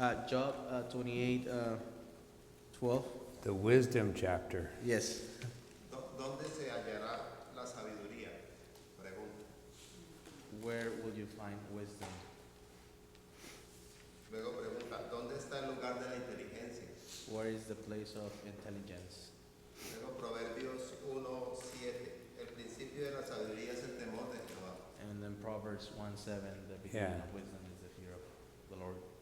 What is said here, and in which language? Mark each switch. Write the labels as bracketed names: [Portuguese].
[English] Job 28:12. The wisdom chapter. Yes. [Spanish] ¿Dónde se hallará la sabiduría? Pregunta. [English] Where will you find wisdom? [Spanish] Luego pregunta, ¿dónde está el lugar de la inteligencia? [English] Where is the place of intelligence? [Spanish] Luego Proverbios 1:7. El principio de la sabiduría es el temor de Jehová. [English] And then Proverbs 1:7, the beginning Yeah. of wisdom is the fear of the Lord.